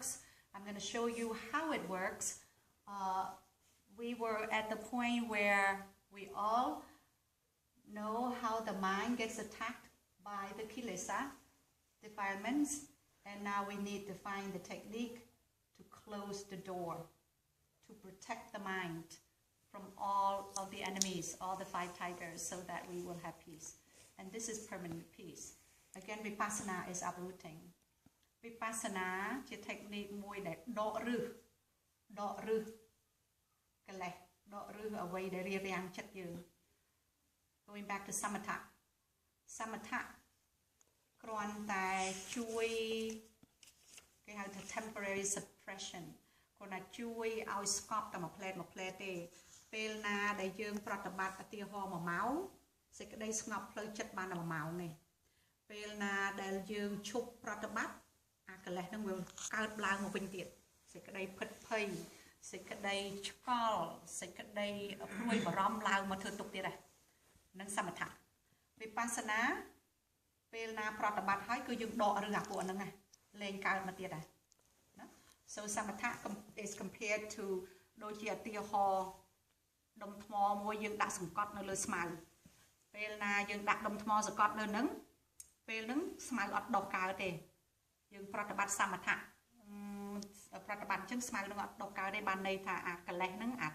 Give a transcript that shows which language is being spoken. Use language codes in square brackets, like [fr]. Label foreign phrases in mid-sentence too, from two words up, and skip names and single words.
[en] I'm going to show you how it works. We were at the point where we all know how the mind gets attacked by the kilesa, defilements, and now we need to find the technique to close the door, to protect the mind from all of the enemies, all the 5 tigers, so that we will have peace. And this is permanent peace. Again, Vipassana is uprooting. [km] Vipassana ជា technique មួយដែលដករឹសកិលេសដករឹសអ្វីដែលរារាំងចិត្តយើង [en] Going back to samatha [km] គ្រាន់តែជួយគេហៅថា [en] temporary suppression [km] គ្រាន់តែជួយឲ្យស្កប់តែមួយផ្លែតទេពេលណាដែលយើងប្រតិបត្តិឧទាហរណ៍1ម៉ោងសេចក្តីស្ងប់ផ្លូវចិត្តបានតែ1ម៉ោងនេះពេលណាដែលយើងឈប់ប្រតិបត្តិអាកិលេសនឹងវាកើតឡើងមកវិញ ទៀតសេចក្តីភិតភ័យសេចក្តីឆ្កល់សេចក្តីព្រួយបារម្ភឡើងមកធ្វើទុកទៀតហ្នឹងសមថៈវិបស្សនាពេលណាប្រតិបត្តិហើយគឺយើងដករឿងអាពួកហ្នឹងលែងកើតមកទៀតណា [en] So samatha is compared to [km] ដូចជាឧទាហរណ៍ដុំថ្មមួយ យើងដាក់សង្កត់នៅលើស្មៅពេលណាយើងដាក់ដុំថ្មសង្កត់លើហ្នឹងពេលហ្នឹងស្មៅអត់ដុះកើតទេយើងប្រតិបត្តិសមថៈប្រតិបត្តិអញ្ចឹងស្មៅនឹងអត់ដុះកើតទេបានន័យថាអាកិលេសហ្នឹងអា